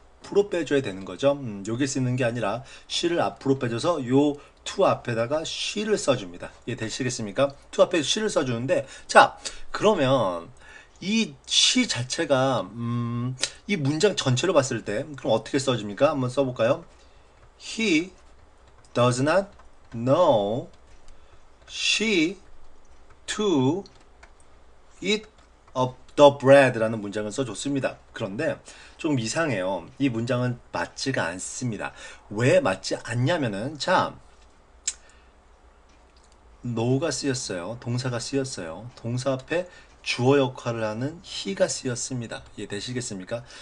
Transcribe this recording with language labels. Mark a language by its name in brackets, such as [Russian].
[Korean] 앞으로 빼줘야 되는 거죠. 여기 쓰는 게 아니라 she를 앞으로 빼줘서 요 to 앞에다가 she를 써줍니다. 이해 되시겠습니까? to 앞에 she를 써주는데, 자, 그러면 이 she 자체가 이 문장 전체로 봤을 때 그럼 어떻게 써줍니까? 한번 써볼까요? [English] He does not know she to eat of the bread [Korean] 라는 문장을 써줬습니다. 그런데 좀 이상해요. 이 문장은 맞지가 않습니다. 왜 맞지 않냐면은, 자, know가 쓰였어요. 동사가 쓰였어요. 동사 앞에 주어 역할을 하는 he가 쓰였습니다. 이해되시겠습니까?